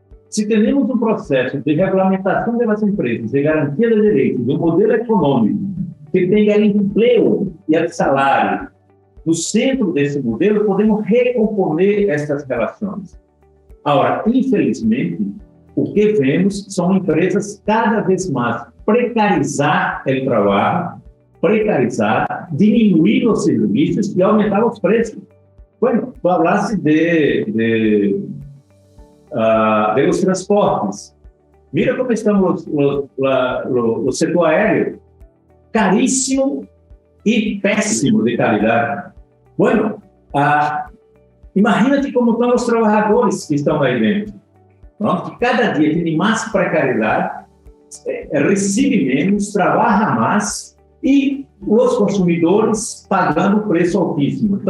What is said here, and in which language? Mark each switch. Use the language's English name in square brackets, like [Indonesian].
[Portuguese] Se temos um processo de regulamentação das empresas, de garantia de direitos, de um modelo econômico que tenha emprego e salário no centro desse modelo, podemos recomponer essas relações. Agora, infelizmente, o que vemos são empresas cada vez mais precarizar o trabalho, precarizar, diminuir os serviços e aumentar os preços. [Spanish] Bueno, tu hablaste de los transportes. [Portuguese] Mira como estamos o setor aéreo, caríssimo e péssimo de qualidade. Bueno, imagina-te como estão os trabalhadores que estão aí dentro. Não? Que cada dia tem mais precariedade, recebe menos, trabalha mais e os consumidores pagando preço altíssimo.